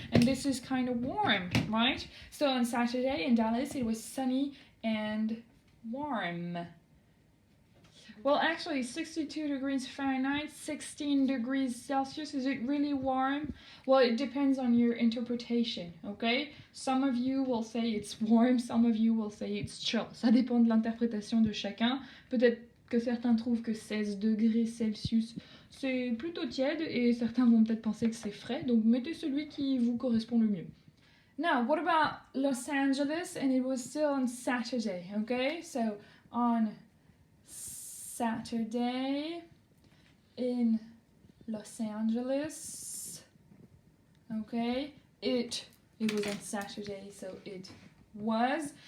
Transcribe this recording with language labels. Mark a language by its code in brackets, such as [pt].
[en] And this is kind of warm, right? So on Saturday in Dallas, it was sunny and warm. Well, actually, 62 degrees Fahrenheit, 16 degrees Celsius, is it really warm? Well, it depends on your interpretation, okay? Some of you will say it's warm, some of you will say it's chill. [fr] Ça dépend de l'interprétation de chacun. Peut-être que certains trouvent que 16 degrés Celsius, c'est plutôt tiède, et certains vont peut-être penser que c'est frais, donc mettez celui qui vous correspond le mieux. [en] Now, what about Los Angeles? And it was still on Saturday, okay? So, on Saturday in Los Angeles, okay? It was on Saturday, so it was.